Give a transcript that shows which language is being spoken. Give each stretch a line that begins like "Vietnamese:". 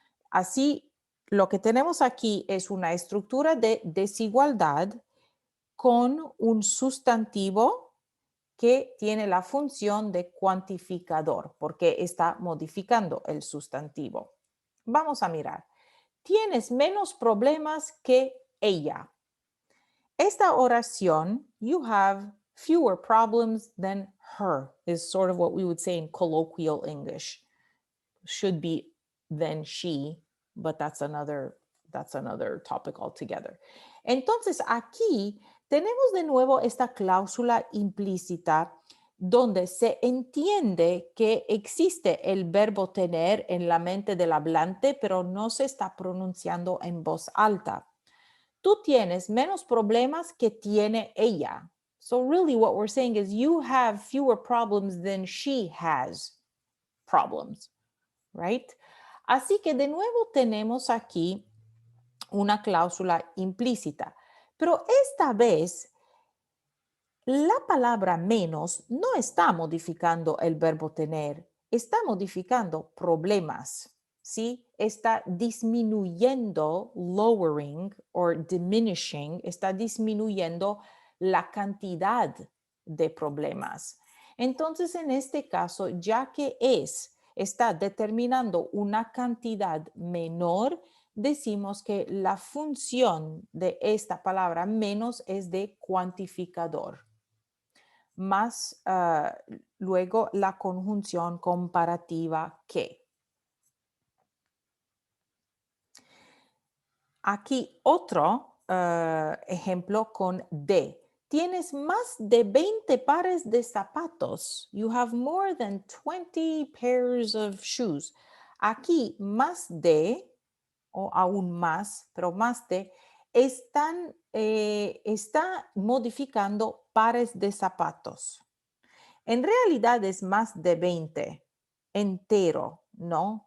Spanish: Así, lo que tenemos aquí es una estructura de desigualdad con un sustantivo que tiene la función de cuantificador, porque está modificando el sustantivo. Vamos a mirar. Tienes menos problemas que ella. Esta oración,
English: you have fewer problems than her, is sort of what we would say in colloquial English. Should be than she, but that's another topic altogether.
Spanish: Entonces, aquí tenemos de nuevo esta cláusula implícita donde se entiende que existe el verbo tener en la mente del hablante, pero no se está pronunciando en voz alta. Tú tienes menos problemas que tiene ella.
English: So really what we're saying is you have fewer problems than she has problems, right?
Spanish: Así que de nuevo tenemos aquí una cláusula implícita, pero esta vez la palabra menos no está modificando el verbo tener, está modificando problemas, ¿sí? Está disminuyendo,
English: lowering or diminishing,
Spanish: está disminuyendo la cantidad de problemas. Entonces, en este caso, ya que está determinando una cantidad menor, decimos que la función de esta palabra menos es de cuantificador más luego la conjunción comparativa que. Aquí otro ejemplo con de. Tienes más de 20 pares de zapatos.
English: You have more than 20 pairs of shoes.
Spanish: Aquí más de, o aún más, pero más de, está modificando pares de zapatos. En realidad es más de 20 entero, ¿no?